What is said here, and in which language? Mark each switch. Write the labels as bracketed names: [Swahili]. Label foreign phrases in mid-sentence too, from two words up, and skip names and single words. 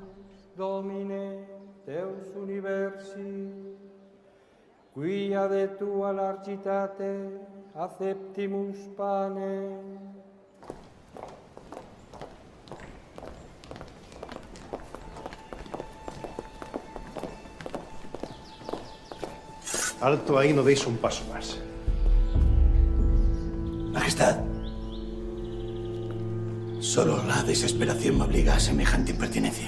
[Latin] Domine Deus universi, quia de tua largitate acceptimus pane. [Spanish] Alto ahí, no deis un paso más. Majestad, solo la desesperación me obliga a semejante impertinencia.